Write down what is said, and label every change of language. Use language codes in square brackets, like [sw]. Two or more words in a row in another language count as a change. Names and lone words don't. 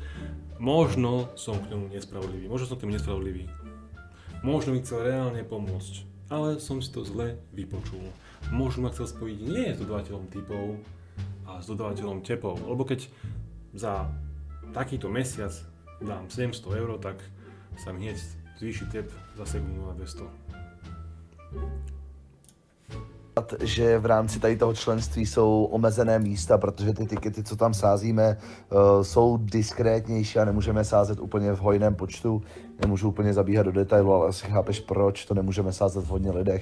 [sk] Možno som k tomu nespravodlivý. Možno mi chcel reálne pomôcť, ale som si to zle vypočul. Možno ma chcel spojiť nie s dodávateľom typov, a s dodávateľom tepov. Lebo keď za takýto mesiac dám 700 €, tak sa mi hneď zvýši tep za sekundu na 200. [cs] Že v rámci tady toho členství jsou omezené místa, protože ty tikety, co tam sázíme, jsou diskrétnější a nemůžeme sázet úplně v hojném počtu. Nemůžu úplně zabíhat do detailu, ale asi chápeš, proč to nemůžeme sázet v hodně lidech.